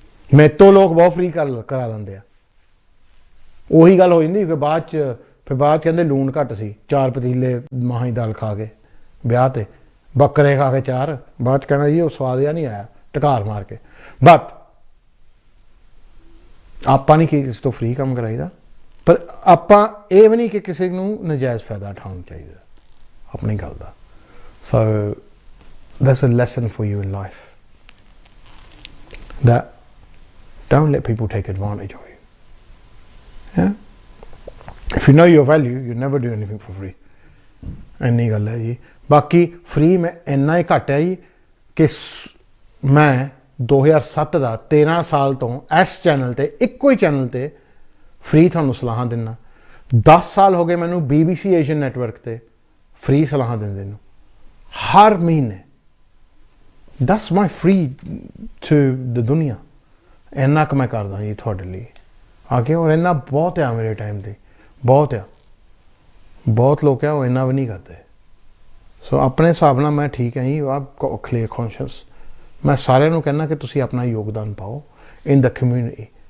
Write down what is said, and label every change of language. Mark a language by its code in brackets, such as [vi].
[pa] ਮੇਰੇ ਤੋਂ ਲੋਕ ਬਹੁਤ ਫ੍ਰੀ ਕਰਾ ਲੈਂਦੇ ਆ। ਉਹੀ ਗੱਲ ਹੋ ਜਾਂਦੀ ਕਿ ਬਾਅਦ 'ਚ ਕਹਿੰਦੇ ਲੂਣ ਘੱਟ ਸੀ, 4 ਪਤੀਲੇ ਮਾਹੀਂ ਦਾਲ ਖਾ ਕੇ ਵਿਆਹ ਤੇ, ਬੱਕਰੇ ਖਾ ਕੇ 4, ਬਾਅਦ 'ਚ ਕਹਿਣਾ ਜੀ ਉਹ ਸਵਾਦ ਜਿਹਾ ਨਹੀਂ ਆਇਆ, ਢਕਾਰ ਮਾਰ ਕੇ। ਬਟ ਆਪਾਂ ਨਹੀਂ ਕਿਸੇ ਤੋਂ ਫ੍ਰੀ ਕੰਮ ਕਰਾਈਦਾ, ਪਰ ਆਪਾਂ ਇਹ ਵੀ ਨਹੀਂ ਕਿ ਕਿਸੇ ਨੂੰ ਨਜਾਇਜ਼ ਫਾਇਦਾ ਉਠਾਉਣਾ ਚਾਹੀਦਾ ਆਪਣੀ ਗੱਲ ਦਾ। [en] So that's a lesson for you in life, that don't let people take advantage of you. Yeah, if you know your value, you never do anything for free. [pa] ਇੰਨੀ ਗੱਲ ਹੈ ਜੀ। ਬਾਕੀ ਫ੍ਰੀ ਮੈਂ ਇੰਨਾ ਹੀ ਘੱਟ ਹੈ ਜੀ ਕਿ ਮੈਂ 2007 ਦਾ 13 ਸਾਲ ਤੋਂ ਇਸ ਚੈਨਲ ਤੇ, ਇੱਕੋ ਹੀ ਚੈਨਲ ਤੇ ਫ੍ਰੀ ਤੁਹਾਨੂੰ ਸਲਾਹਾਂ ਦਿੰਦਾ। 10 ਸਾਲ ਹੋ ਗਏ ਮੈਨੂੰ BBC ਏਸ਼ੀਅਨ ਨੈਟਵਰਕ ਤੇ ਫ੍ਰੀ ਸਲਾਹਾਂ ਦਿੰਦੇ ਨੂੰ ਹਰ ਮਹੀਨੇ। [en] That's my free to the duniya. [pa] ਇੰਨਾ ਕੁ ਮੈਂ ਕਰਦਾ ਜੀ ਤੁਹਾਡੇ ਲਈ ਆ ਕੇ, ਔਰ ਇੰਨਾ ਬਹੁਤ ਆ ਮੇਰੇ ਟਾਈਮ ਤੇ, ਬਹੁਤ ਆ। ਬਹੁਤ ਲੋਕ ਆ ਉਹ ਇੰਨਾ ਵੀ ਨਹੀਂ ਕਰਦੇ। ਸੋ ਆਪਣੇ ਹਿਸਾਬ ਨਾਲ ਮੈਂ ਠੀਕ ਹਾਂ ਜੀ, ਆਪ ਕਲੀਅਰ ਕੌਨਸ਼ੀਅਸ। ਮੈਂ ਸਾਰਿਆਂ ਨੂੰ ਕਹਿੰਦਾ ਕਿ ਤੁਸੀਂ ਆਪਣਾ ਯੋਗਦਾਨ ਪਾਓ [en] In the community.